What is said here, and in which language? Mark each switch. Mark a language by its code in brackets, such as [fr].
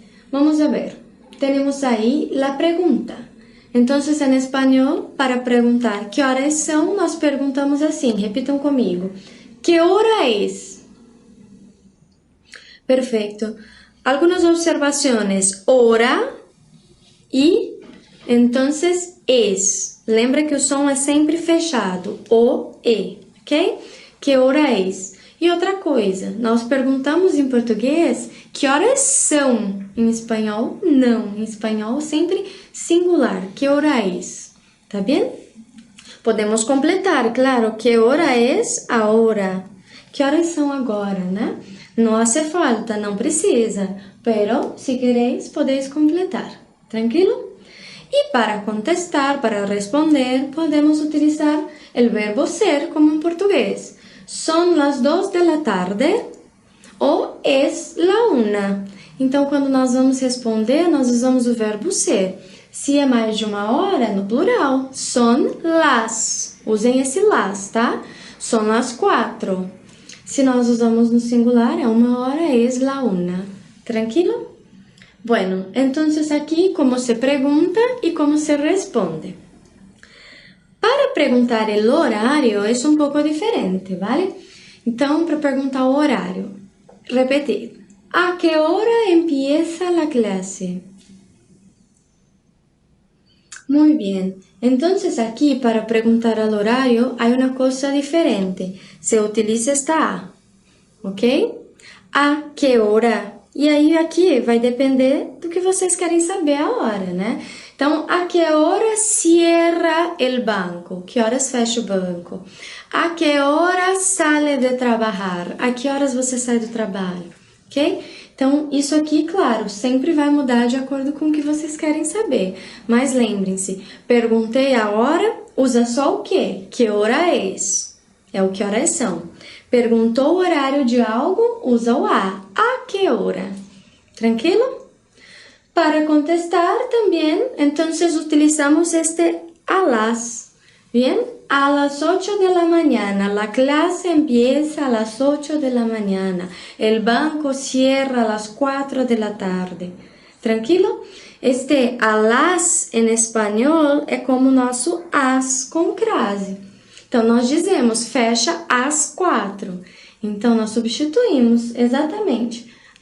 [es] Vamos a ver, tenemos ahí la pregunta. Entonces, en español, para preguntar qué horas son, nos preguntamos así, repitan conmigo. ¿Qué hora es? Perfecto. Algunas observaciones. Hora e, entonces, es. [pt] Lembra que o som é sempre fechado. O, e, ok? [es] Que hora es? [pt] E outra coisa, nós perguntamos em português que horas são. Em espanhol, não. Em espanhol, sempre singular. [es] Que hora es? [pt] Tá bem? Podemos completar, claro. [es] Que hora es ahora? [pt] Que horas são agora, né? Não hace falta, não precisa. [es] Pero, se queréis, [pt] podeis completar. Tranquilo? E para contestar, para responder, podemos utilizar o verbo ser como em português. [es] Son las 2 de la tarde ou es la 1. [pt] Então, quando nós vamos responder, nós usamos o verbo ser. Se é mais de uma hora, no plural, [es] son las. [pt] Usem esse las, tá? [es] Son las 4. [pt] Se nós usamos no singular, é uma hora, [es] es la 1. [pt] Tranquilo? [es] Bueno, entonces aquí cómo se pregunta y cómo se responde. Para preguntar el horario es un poco diferente, ¿vale? [pt] Então, para perguntar o horário, repetir. [es] ¿A qué hora empieza la clase? Muy bien. Entonces aquí para preguntar el horario hay una cosa diferente. Se utiliza esta A, ¿ok? ¿A qué hora? [pt] E aí, aqui vai depender do que vocês querem saber a hora, né? Então, [es] a que hora cierra el banco? [pt] Que horas fecha o banco? [es] A que hora sale [pt] de trabalhar? A que horas você sai do trabalho? Ok? Então, isso aqui, claro, sempre vai mudar de acordo com o que vocês querem saber. Mas lembrem-se, perguntei a hora, usa só o quê? Que hora é? É o que horas são. Perguntou o horário de algo, usa o a. [es] ¿A qué hora? ¿Tranquilo? Para contestar también, entonces utilizamos este a las. ¿Bien? A las 8 de la mañana. La clase empieza a las 8 de la mañana. El banco cierra a las 4 de la tarde. ¿Tranquilo? [pt] Este [es] a las [pt] en espanhol é como o nosso as com crase. Então, nós dizemos, fecha às 4. Então, nós substituímos exatamente.